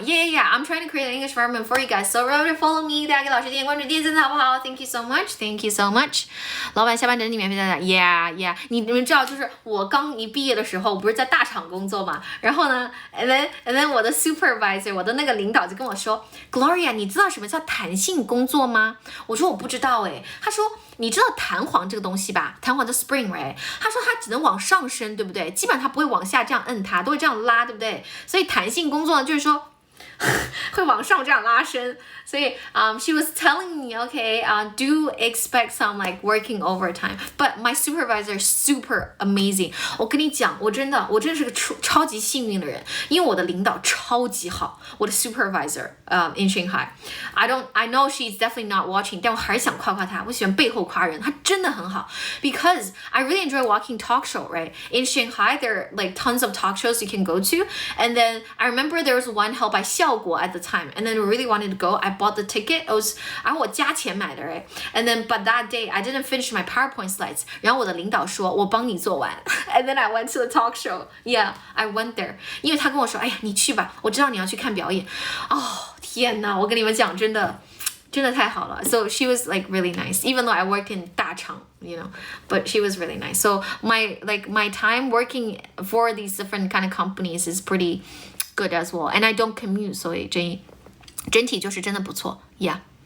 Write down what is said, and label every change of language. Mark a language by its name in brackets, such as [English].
[English] Yeah, I'm trying to create an English environment for you guys. So remember to follow me. [Chinese] 大家給老師點關注、點讚好不好 ？ Thank you so much. 老闆下班整理免費大家 Yeah. 你們知道，就是我剛一畢業的時候，不是在大廠工作嘛？然後呢 and then 我的 supervisor, 我的那個領導就跟我說 ，Gloria, 你知道什麼叫彈性工作嗎？我說我不知道誒。他說你知道彈簧這個東西吧？彈簧叫 spring, right? 他說它只能往上升，對不對？基本上它不會往下這樣摁它，都會這樣拉，對不對？所以彈性工作呢，就是說會往上這樣拉伸。 [English] 所以 she was telling me, okay, do expect some like working overtime. But my supervisor is super amazing. [Chinese] 我跟你講，我真的是個超級幸運的人，因為我的領導超級好，我的 supervisor in Shanghai. I know she's definitely not watching, 但我還是想誇誇她，我喜歡背後誇人，她真的很好。 [English] Because I really enjoy watching talk show, right? In Shanghai, there are like tons of talk shows you can go to. And then I remember there was one held by 效果 at the time. And then I really wanted to go. I bought the ticket. It was 我加錢買的 right? And then but that day I didn't finish my PowerPoint slides. [Chinese] 然後我的領導說我幫你做完。 [English] And then I went to the talk show. Yeah, I went there. [Chinese] 因為他跟我說，哎呀，你去吧，我知道你要去看表演。天哪，我跟你們講，真的。 [English] 真的太好了 So she was like really nice even though I worked in 大厂 you know but she was really nice So my time working for these different kind of companies is pretty good as well and I don't commute 所以整体就是真的不错 Yeah